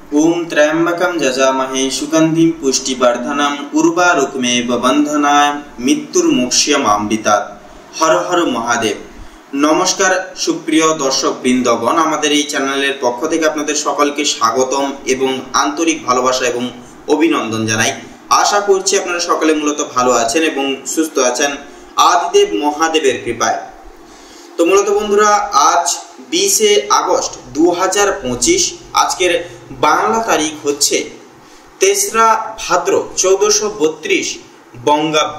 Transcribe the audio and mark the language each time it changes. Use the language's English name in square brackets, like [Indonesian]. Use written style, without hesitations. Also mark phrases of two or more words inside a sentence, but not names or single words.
[Sanskrit] ओम त्र्यंबकं यजामहे सुगंधिं पुष्टिवर्धनम उर्वारुकमेव बंधनाय मृत्युर्मोक्षयमामृतात्। [Bangla] হর হর মহাদেব। নমস্কার সুপ্রিয় দর্শক বৃন্দগণ, आमादेर এই চ্যানেলের পক্ষ থেকে আপনাদের সকলকে স্বাগতম এবং আন্তরিক ভালোবাসা এবং অভিনন্দন জানাই। আশা করছি আপনারা সকলে মূলত ভালো আছেন এবং সুস্থ আছেন আদিদেব মহাদেবের কৃপায়। তো মূলত বন্ধুরা, আজ 20 আগস্ট 2025, আজকের বাংলা তারিখ হচ্ছে 3রা ভাদ্র 1432 বঙ্গাব্দ।